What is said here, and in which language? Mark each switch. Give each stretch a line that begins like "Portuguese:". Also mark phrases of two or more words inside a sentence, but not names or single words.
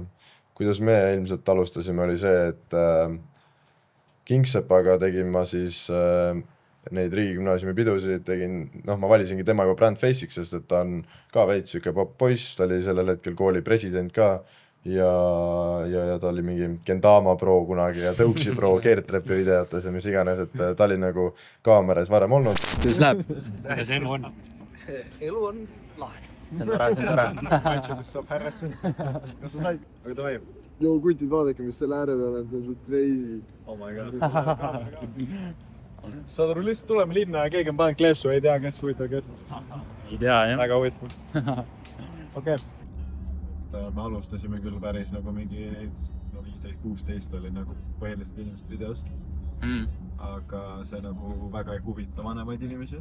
Estonian: Kuidas me ilmselt alustasime, oli see, et Kingsepaga tegin ma siis neid riigigümnaasiumi pidusid, ma valisingi tema juba
English: brand face'iks,
Estonian: sest et ta on ka veits süke popp-poiss, ta oli sellel hetkel kooli president ka ja ta oli mingi Kendama pro kunagi ja Tõuksi pro keertrepi videotes ja mis iganes, et ta oli nagu kaameras varem olnud. Kuidas läheb? Kuidas elu on? Elu on lahe. See on tore. Matšudest saab härrasse. Kas sa said? Aga ta vaib? Joo, kutid, vaadake, mis selle ääre peal on, see on
English: so crazy. Oh my god.
Estonian: Saad aru, lihtsalt tuleme linna ja keegi on pannud kleepsu, ei tea, kes huvitav, kes. Ei tea, jah. Väga huvitav. Okei. Me alustasime küll päris nagu mingi 15-16 oli nagu põhiliselt inimesed videos. Aga see nagu väga ei huvita vanemaid inimesi.